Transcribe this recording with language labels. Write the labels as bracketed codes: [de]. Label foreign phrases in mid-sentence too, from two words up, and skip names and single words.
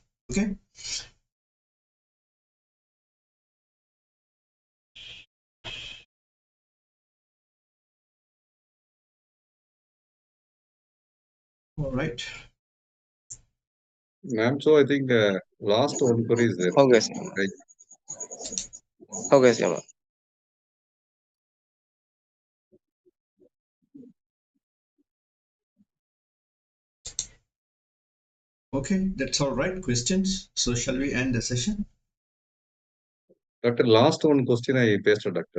[en] Okay, all right. Ma'am, so I think last one query is there. [my] ဟုတ်ကဲ့ဆရာမ [en] Right. [my] ဟုတ်ကဲ့ဆရာမ [en] Okay, that's all right. Questions? So shall we end the session? Doctor, last one question I pasted, Doctor.